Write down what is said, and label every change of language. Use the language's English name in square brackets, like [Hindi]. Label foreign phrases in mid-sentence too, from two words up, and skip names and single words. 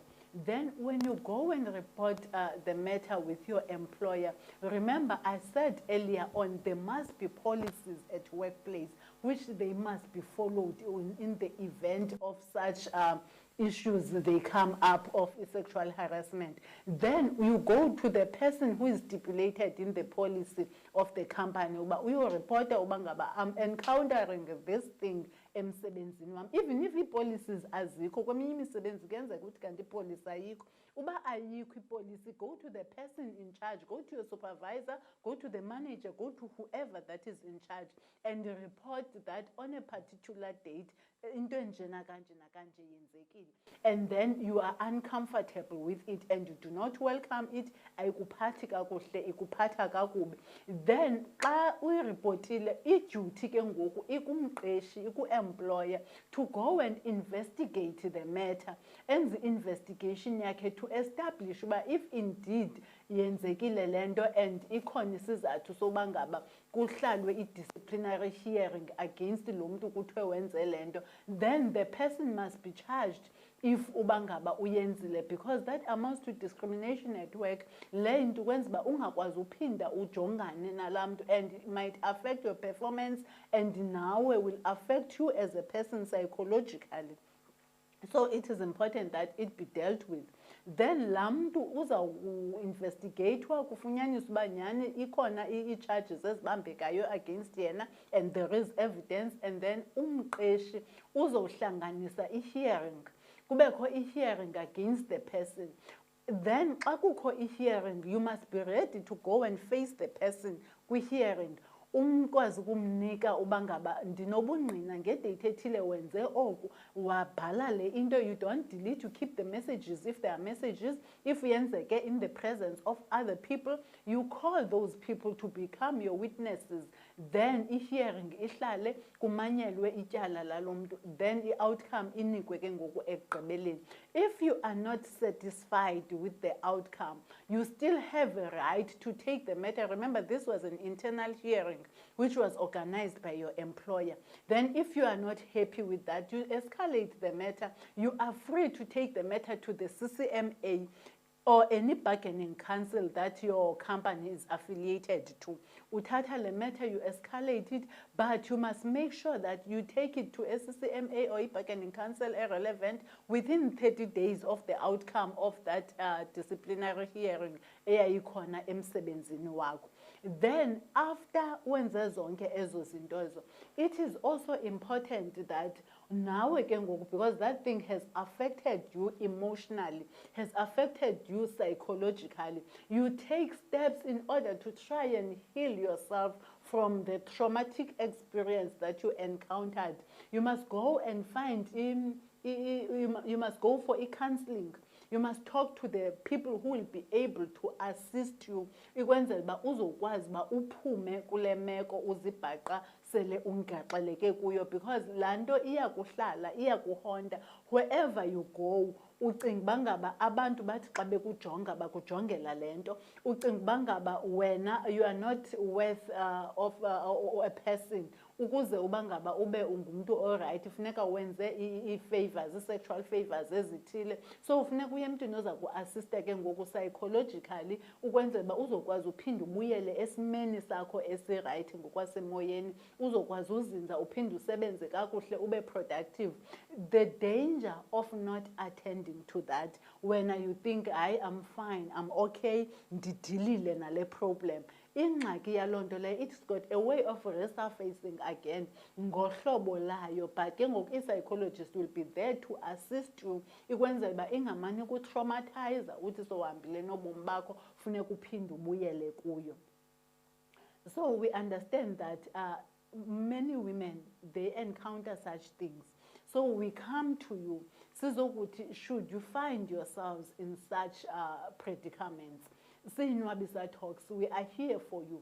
[English] Then when you go and report the matter with your employer, remember I said earlier on, there must be policies at workplace which they must be followed in the event of such issues they come up of sexual harassment. Then you go to the person who is stipulated in the policy of the company. We will report I'm encountering this thing [Zulu] emsebenzini wami. [English] Even if [Zulu] i-policies azikho, kweminye imisebenzi kuyenzeka ukuthi kanti ipolicy ayikho. [Xhosa] Uba ayikho ipolicy, [English] go to the person in charge, go to your supervisor, go to the manager, go to whoever that is in charge, and report that on a particular date into [Xhosa] enjena kanje nakanje yenzekile. [English] And then you are uncomfortable with it and you do not welcome it, [Xhosa] ayikuphathi kakuhle, ikuphatha kakubi. Then xa uyiripotile, i-duty ke ngoku ikumqeshi, [English] iku-employer to go and investigate the matter. And the investigation [Xhosa] yakhe [English] to establish [Xhosa] uba [English] if indeed [Xhosa] yenzekile lento and ikhona isizathu soba ngaba kuhlalwe i-disciplinary [English] hearing against [Xhosa] lo muntu kuthiwe wenze lento, [English] then the person must be charged if [Xhosa] ubangaba uyenzile, [English] because that amounts to discrimination at work. [Xhosa] Le nto kwenza uba ungakwazi uphinda ujongane nalaa mntu, [English] and it might affect your performance and nawe will affect you as a person psychologically. So it is important that it be dealt with. [Xhosa] Then laa mntu uzawuinvestigatwa kufunyaniswa uba nyhani ikhona ii-charges ezibambekayo against yena [English] and there is evidence, and then [Xhosa] umqeshi uzowuhlanganisa i-hearing, kubekho i-hearing against the person. [English] Then [Xhosa] xa kukho i-hearing, [English] you must be ready to go and face the person kwi-hearing. [Xhosa] Umkwazi ukumnika uba ngaba ndinobungqina ngedate ethile wenze oku, wabhala le into. [English] You don't delete, you keep the messages if there are messages. If yenzeke in the presence of other people, you call those people to become your witnesses. [Xhosa] Then i-hearing ihlale kumanyelwe ityala lalo mntu, then i-outcome inikwe ke ngoku ekugqibeleni. [English] If you are not satisfied with the outcome, you still have a right to take the matter. Remember, this was an internal hearing which was organized by your employer. Then if you are not happy with that, you escalate the matter. You are free to take the matter to the CCMA or any bargaining council that your company is affiliated to. [Xhosa] Uthatha le matter, [English] you escalate it, but you must make sure that you take it to a CCMA or a bargaining council irrelevant within 30 days of the outcome of that disciplinary hearing [Xhosa] eyayikhona emsebenzini wakho. [English] Then after [Xhosa] wenze zonke ezo zinto ezo, [English] it is also important that now again, because that thing has affected you emotionally, has affected you psychologically, you take steps in order to try and heal yourself from the traumatic experience that you encountered. You must go and find you must go for a counseling. You must talk to the people who will be able to assist you. [Xhosa] Ikwenzela uba uzokwazi uba uphume kule meko uzibhaqa sele ungaxeleke kuyo, because laa nto iyakuhlala, iyakuhonta. [English] Wherever you go, [Xhosa] ucinga uba ngaba abantu bathi xa bekujonga bakujongela le nto. Ucinga uba ngaba wena [English] you are not worth of a person. [Xhosa] Ukuze uba ngaba ube ungumntu allright, funeka wenze i-favors, i-sexual favors ezithile. So funeka uye emntwini oza kuassista ke ngoku psychologically ukwenzela uba uzokwazi uphinde ubuyele esimeni sakho esirayithi ngokwasemoyeni, uzokwazi uzinza uphinde usebenze kakuhle ube productive. [English] The danger of not attending to that, when you think I am fine, I'm okay, [Xhosa] ndidilile nale problem, ingxaki yaloo nto leyo, [English] it's got a way of resurfacing again [Xhosa] ngohlobo layo. [English] But [Xhosa] ke ngoku [English] i-psychologist will be there to assist you, [Xhosa] ikwenzela uba ingamani kutraumatize uthi sohambile nobomi bakho funeka uphinde ubuyele kuyo. [English] So we understand that many women, they encounter such things. So we come to you, sizokuthi, should you find yourselves in such predicaments, say Nwabisa Talks, we are here for you.